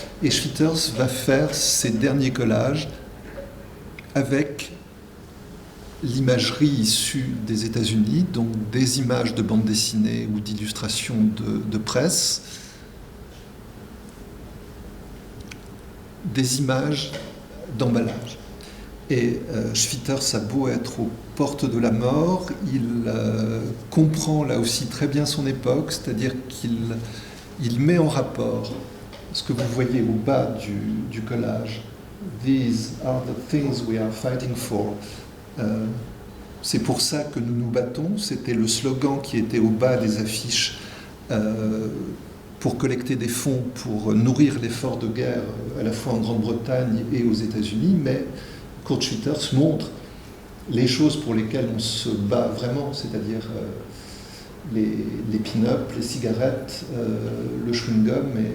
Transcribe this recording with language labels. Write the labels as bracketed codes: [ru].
[fr] Et Schwitters va faire ses derniers collages avec l'imagerie issue des États-Unis, donc des images de bande dessinée ou d'illustrations de presse, des images d'emballage. Et Schwitters a beau être aux portes de la mort, il comprend là aussi très bien son époque, c'est-à-dire qu'il met en rapport ce que vous voyez au bas du collage. [en] These are the things we are fighting for. [fr] C'est pour ça que nous nous battons. C'était le slogan qui était au bas des affiches pour collecter des fonds pour nourrir l'effort de guerre à la fois en Grande-Bretagne et aux États-Unis, mais Kurt Schwitters montre les choses pour lesquelles on se bat vraiment, c'est-à-dire les pin-up, les cigarettes, le chewing-gum